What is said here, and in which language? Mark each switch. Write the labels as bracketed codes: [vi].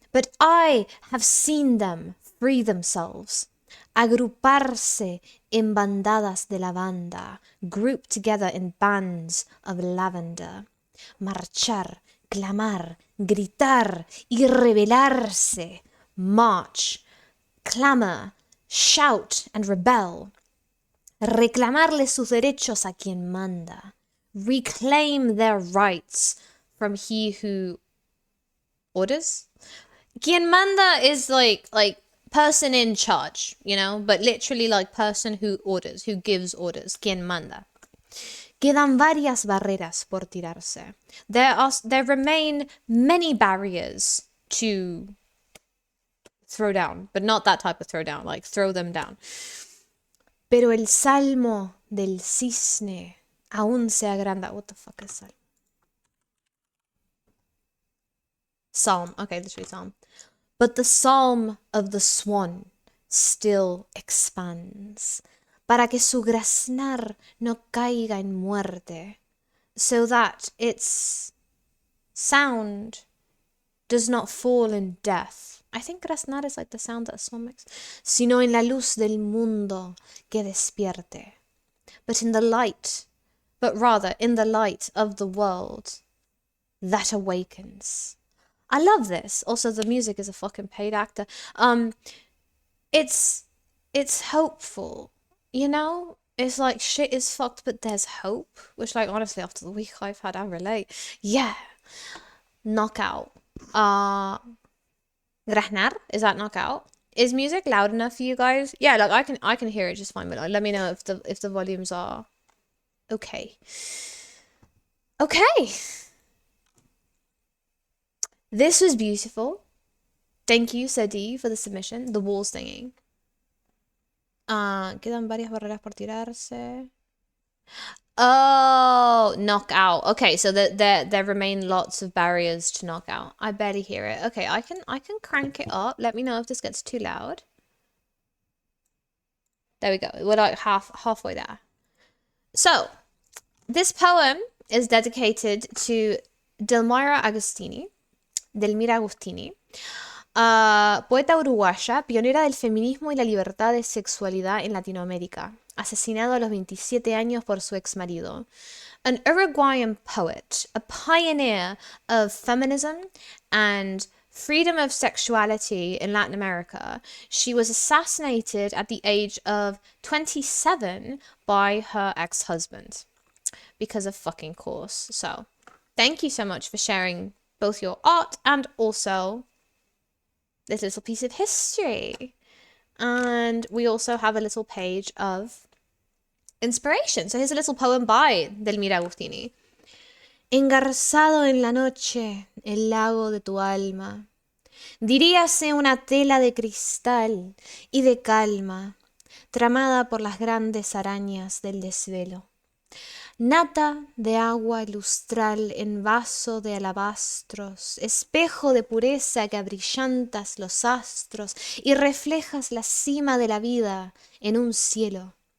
[en] But I have seen them free themselves, [es] agruparse en bandadas de lavanda, [en] group together in bands of lavender, [es] marchar, clamar, gritar y rebelarse, [en] march, clamor, shout and rebel, [es] reclamarle sus derechos a quien manda, [en] reclaim their rights from he who orders. [es] Quien manda [en] is like person in charge, you know, but literally like person who orders, who gives orders. [es] Quien manda. Quedan varias barreras por tirarse. [en] There remain many barriers to throw down, but not that type of throw down, like throw them down. [es] Pero el salmo del cisne aún se agranda. [en] What the fuck is salmo? Psalm. Okay, literally psalm. But the psalm of the swan still expands, [es] para que su graznar no caiga en muerte, [en] so that its sound does not fall in death. I think graznar is like the sound that a swan makes. [es] Sino en la luz del mundo que despierte. [en] But rather in the light of the world that awakens. I love this. Also, the music is a fucking paid actor. It's hopeful, you know? It's like shit is fucked, but there's hope. Which, like, honestly, after the week I've had, I relate. Yeah. Knockout. Graznar? Is that knockout? Is music loud enough for you guys? Yeah, like I can hear it just fine, but like, let me know if the volumes are okay. Okay. This was beautiful. Thank you, Sadi, for the submission. The wall singing. [es] Quedan varias barreras por tirarse. [en] Oh, knockout. Okay, so there remain lots of barriers to knock out. I barely hear it. Okay, I can crank it up. Let me know if this gets too loud. There we go. We're like halfway there. So, this poem is dedicated to Delmira Agostini. Delmira Agostini. [es] Poeta uruguaya, pionera del feminismo y la libertad de sexualidad en Latinoamérica, asesinado a los 27 años por su exmarido. [en] An Uruguayan poet, a pioneer of feminism and freedom of sexuality in Latin America, she was assassinated at the age of 27 by her ex-husband because of fucking course. So, thank you so much for sharing both your art and also this little piece of history. And we also have a little page of inspiration. So here's a little poem by Delmira Agostini. [es] Engarzado en la noche, el lago de tu alma, diríase una tela de cristal y de calma, tramada por las grandes arañas del desvelo. Nata de agua lustral en vaso de alabastros, espejo de pureza que abrillantas los astros y reflejas la cima de la vida en un cielo.